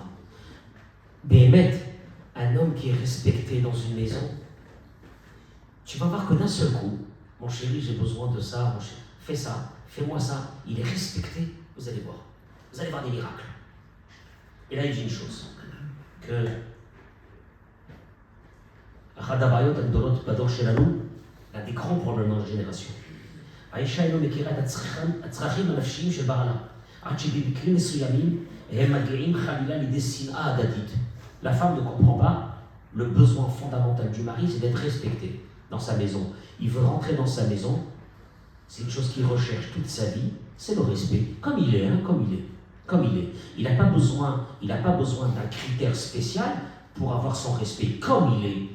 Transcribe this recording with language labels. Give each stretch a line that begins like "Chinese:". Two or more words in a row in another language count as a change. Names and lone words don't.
French: Béhémet, un homme qui est respecté dans une maison, tu vas voir que d'un seul coup, mon chéri, j'ai besoin de ça, mon chéri, fais ça, fais-moi ça, il est respecté, vous allez voir des miracles. Et là, il dit une chose, que l'un des grands problèmes dans la génération,
Hebrew: האישה אינו מכירה את הצרכים הנפשיים של בעלה, עד שבמקרים מסוימים הם מגיעים חלילה לידי שנאה הדדית.
French: La femme ne comprend pas le besoin fondamental du mari, c'est d'être respecté dans sa maison. Il veut rentrer dans sa maison, c'est une chose qu'il recherche toute sa vie, c'est le respect, comme il est, comme il est. Il n'a pas besoin d'un critère spécial pour avoir son respect, comme il est.